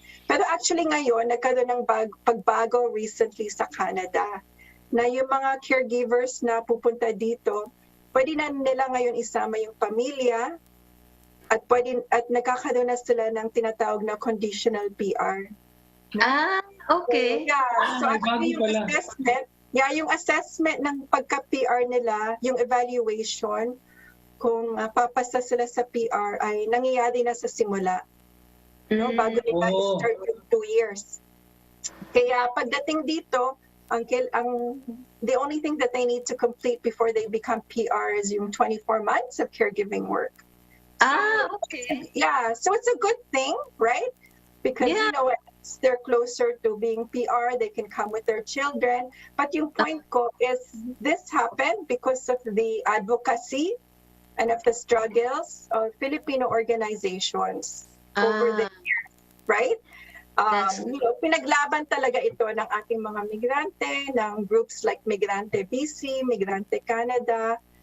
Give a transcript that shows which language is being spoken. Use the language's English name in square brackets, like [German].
[Filipino] Pero actually ngayon, nagkaroon ng pagbago recently sa Canada na yung mga caregivers na pupunta dito, pwede na nila ngayon isama yung pamilya at nagkakaroon na sila ng tinatawag na conditional PR. [English] Okay. [Filipino] So actually yung assessment ng pagka-PR nila, yung evaluation, kung papasa sila sa PR ay nangyayari na sa simula. Bago nila start yung 2 years. Kaya pagdating dito, [English] the only thing that they need to complete before they become PR is yung 24 months of caregiving work. Okay. Yeah, so it's a good thing, right? Because they're closer to being PR, they can come with their children. But yung point ko is this happened because of the advocacy and of the struggles of Filipino organizations over the years, right? [Filipino] Pinaglaban talaga ito ng ating mga migrante, ng groups like Migrante BC, Migrante Canada.